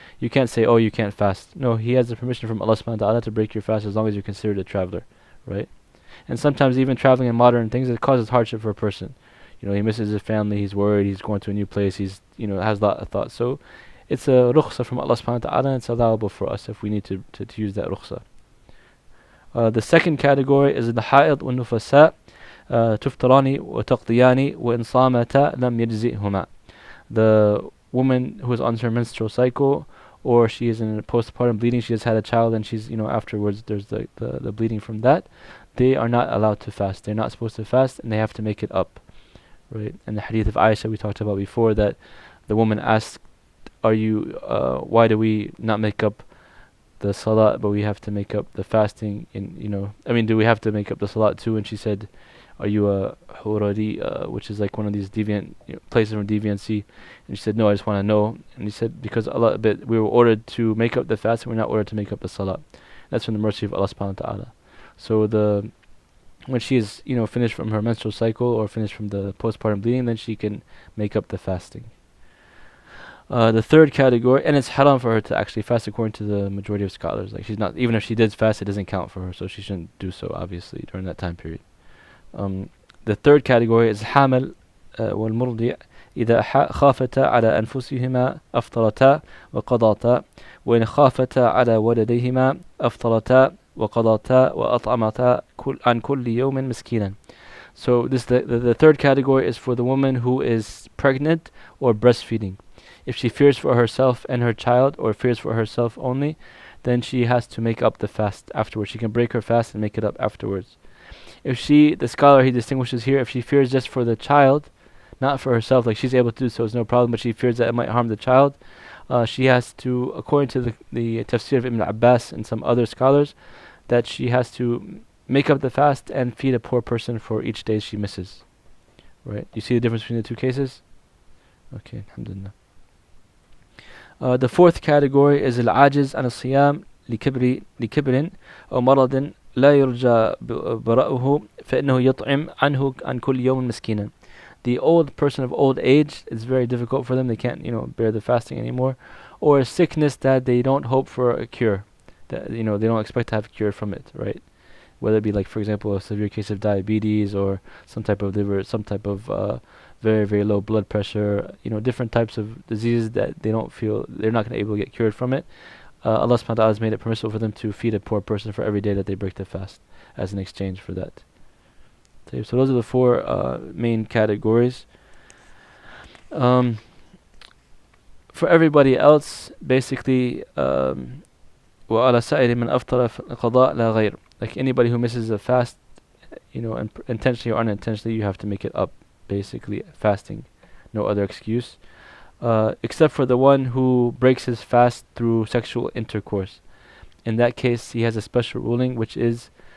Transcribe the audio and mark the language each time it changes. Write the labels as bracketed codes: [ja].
[en] You can't say, oh, you can't fast. No, he has the permission from Allah subhanahu wa ta'ala to break your fast as long as you're considered a traveler, right? And sometimes even traveling in modern things, it causes hardship for a person. He misses his family, he's worried, he's going to a new place, he's, has a lot of thoughts. So it's a rukhsa from Allah subhanahu wa ta'ala, and it's allowable for us if we need to use that rukhsa. The second category is the ha'id wa nufasa. [ar] تفطران وتقضيان وإن صامتا لم يجزئهما. [en] The woman who is on her menstrual cycle, or she is in a postpartum bleeding, she has had a child, and she's, afterwards there's the bleeding from that, they are not allowed to fast. They're not supposed to fast, and they have to make it up, right? And the hadith of Aisha we talked about before, that the woman asked, why do we not make up the salat, but we have to make up the fasting? Do we have to make up the salat too? And she said, are you a hurari, which is like one of these deviant places from deviancy? And she said, no, I just want to know. And he said, because we were ordered to make up the fast, and we're not ordered to make up the salat. That's from the mercy of Allah subhanahu wa ta'ala. So when she is finished from her menstrual cycle or finished from the postpartum bleeding, then she can make up the fasting. The third category, and it's haram for her to actually fast according to the majority of scholars. Like, she's not, even if she did fast, it doesn't count for her, so she shouldn't do so, obviously, during that time period. The third category is [ar] حامل والمرضع إذا خافتا على أنفسهما أفطرتا وقضاتا وإن خافتا على ولديهما أفطرتا وقضاتا وأطعمتا عن كل يوم مسكينا. [en] So the third category is for the woman who is pregnant or breastfeeding. If she fears for herself and her child, or fears for herself only, then she has to make up the fast afterwards. She can break her fast and make it up afterwards. If the scholar, he distinguishes here, if she fears just for the child, not for herself, like she's able to do so, it's no problem, but she fears that it might harm the child, she has to, according to the tafsir of Ibn Abbas and some other scholars, that she has to make up the fast and feed a poor person for each day she misses. Right? You see the difference between the two cases? Okay, alhamdulillah. The fourth category is [ar] al-ajiz an al-siyam لكبر أو مرض لا يرجى براؤه فإنه يطعم عنه عن كل يوم مسكينا. [en] The old person of old age, it's very difficult for them, they can't bear the fasting anymore, or a sickness that they don't hope for a cure, that they don't expect to have a cure from it, right? Whether it be, like, for example, a severe case of diabetes, or some type of liver, some type of very, very low blood pressure, different types of diseases that they don't feel they're not going to be able to get cured from it. Allah subhanahu wa ta'ala has made it permissible for them to feed a poor person for every day that they break the fast as an exchange for that. So those are the four main categories. For everybody else, basically, [ar] وَعَلَى سَائِرِ مَنْ أَفْطَرَ قَضَاء لَا غَيْرٍ. [en] Like anybody who misses a fast, intentionally or unintentionally, you have to make it up, basically, fasting. No other excuse. Except for the one who breaks his fast through sexual intercourse. In that case, he has a special ruling, which is